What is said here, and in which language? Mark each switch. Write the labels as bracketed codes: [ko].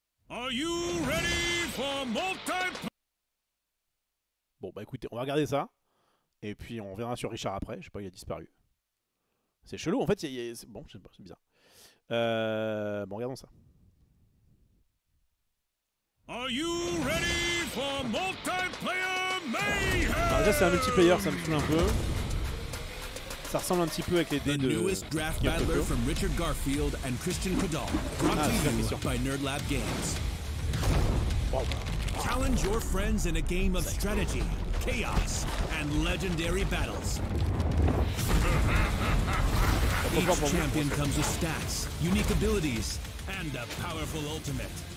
[en] Are you ready for [fr] Bon bah écoutez, on va regarder ça. Et puis on verra sur Richard après. Je sais pas, il a disparu. C'est chelou en fait. Bon, je sais pas, c'est bizarre. Bon, regardons ça. [en] Are you ready for multiplayer mayhem? [fr] Alors déjà c'est un multiplayer, ça me saoule un peu. Ça ressemble un petit peu avec les dés de [en] draft battler from Richard Garfield and Christian Cadal, brought to you by Nerdlab Games. Wow. Challenge your friends in a game of strategy, chaos, and legendary battles. Each champion comes with stats, unique abilities, and a powerful ultimate.